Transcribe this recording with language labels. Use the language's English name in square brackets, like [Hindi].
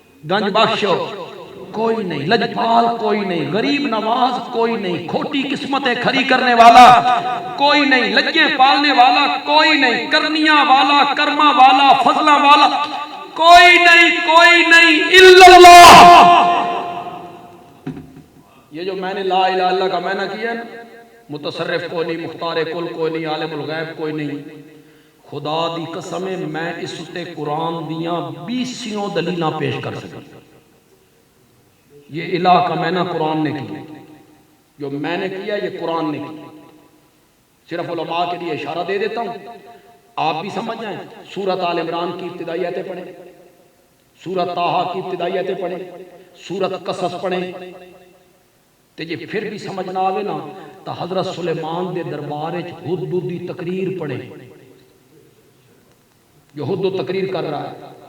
[Urdu] گنج بخش کوئی نہیں، لجپال کوئی نہیں، غریب نواز کوئی نہیں، کھوٹی قسمتیں کھری کرنے والا کوئی نہیں، لجیں پالنے والا کوئی نہیں، کرنیاں والا، کرما والا، فضلہ والا کوئی نہیں، کوئی نہیں الا اللہ. یہ جو میں نے لا الہ الا اللہ کا معنی کیا نا، متصرف کوئی نہیں، مختار کل کوئی نہیں، عالم الغیب کوئی نہیں، خدا دی قسم ہے میں اس تے قرآن دیاں 20 دلیلاں پیش کر سکتا. یہ الہ کا میں نہ قرآن نے کیا، جو میں نے کیا یہ قرآن نے کیا. صرف علماء کے لیے اشارہ دے دیتا ہوں، آپ بھی سمجھ جائیں. سورۃ آل عمران کی ابتدائی آیتیں پڑھیں، سورۃ طٰہٰ کی ابتدائی آیتیں پڑھیں، سورۃ قصص پڑھیں، [Punjabi] تے جے پھر بھی سمجھ نہ آوے نا تو حضرت سلیمان دے دربار وچ ہدہد دی تقریر پڑھیں، [Urdu] جو ہدہد تقریر کر رہا ہے.